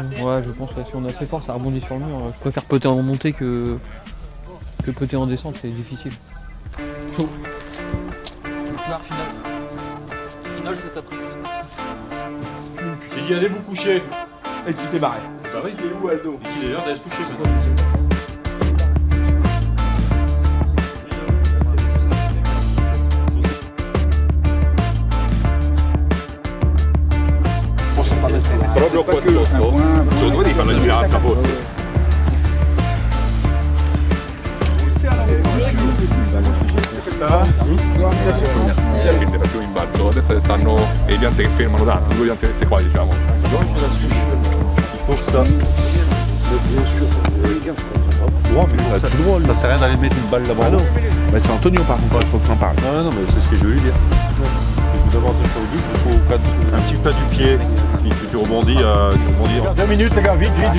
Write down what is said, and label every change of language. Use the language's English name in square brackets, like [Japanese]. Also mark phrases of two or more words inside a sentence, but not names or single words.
[French] Ouais, je pense que si on est assez fort, ça rebondit sur le mur. Je préfère putter en montée que putter en descente, c'est difficile. Chaud. Finale. Finale cet après-midi. J'ai dit allez vous coucher. Et tu t'es barré. Bah oui, il est où Aldo? Il est l'heure d'aller se coucher maintenant. [Italian] Proprio qua sotto, secondo me devi farla girare a capo. [French] Merci. [Italian] Perché più in basso, adesso stanno le piante che fermano tanto, 2 piante queste qua diciamo. [French] Il faut que ça. Bien sûr, les gars, ça sert à rien d'aller mettre une balle là-bas. Bah, c'est Antonio par contre, il faut que tu en parles. Non, mais c'est ce que je veux lui dire. Il faut d'abord dire sur le but, il faut un petit plat du pied, puis tu rebondis. 2 minutes les gars, vite.